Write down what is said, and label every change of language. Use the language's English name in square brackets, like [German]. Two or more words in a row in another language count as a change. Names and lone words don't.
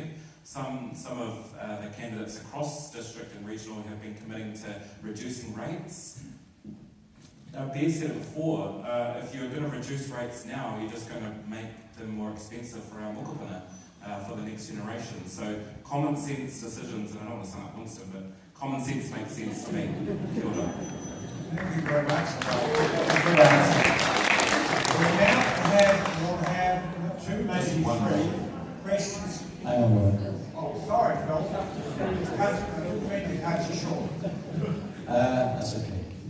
[English] Some of the candidates across district and regional have been committing to reducing rates. Now, Bear said it before, if you're going to reduce rates now, you're just going to make them more expensive for our mokopuna, for the next generation. So common sense decisions, and I don't want to sound like Winston, but common sense makes sense to me. [Māori] Kia ora. [English] Thank you very much. We'll have two, maybe three questions. Hang on, Warren. Oh, sorry, Phil. I didn't mean to cut you short. That's okay.